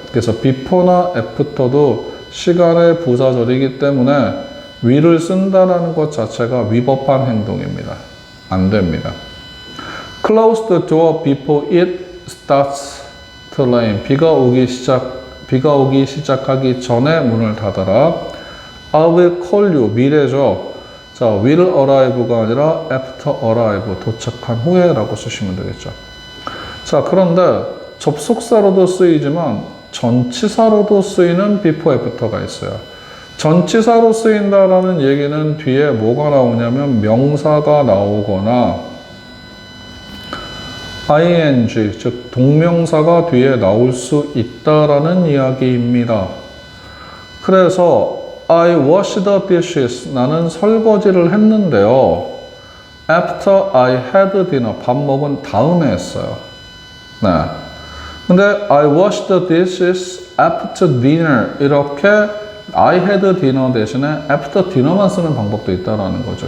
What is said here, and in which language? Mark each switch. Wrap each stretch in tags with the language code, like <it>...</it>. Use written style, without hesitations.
<ko>그래서 before나 after도 시간의 부사절이기 때문에 위를 쓴다는 것 자체가 위법한 행동입니다. 안 됩니다.</ko> <en>Close the door before it starts to rain.</en> <ko>비가 오기 시작하기 전에 문을 닫아라.</ko> <en>I will call you.</en> <ko>미래죠. 자,</ko> <en>will arrive</en> <ko>가 아니라</ko> <en>after arrive.</en> <ko>도착한 후에라고 쓰시면 되겠죠. 자, 그런데 접속사로도 쓰이지만 전치사로도 쓰이는 before, after가 있어요. 전치사로 쓰인다라는 얘기는 뒤에 뭐가 나오냐면 명사가 나오거나 ing, 즉 동명사가 뒤에 나올 수 있다라는 이야기입니다. 그래서</ko> <en>I wash the dishes.</en> <ko>나는 설거지를 했는데요.</ko> <en>After I had dinner.</en> <ko>밥 먹은 다음에 했어요. 네. 근데</ko> <en>I washed the dishes</en> <ko>after dinner 이렇게</ko> <en>I had dinner</en> <ko>대신에</ko> <en>after dinner</en> <ko>만 쓰는 방법도 있다라는 거죠.</ko>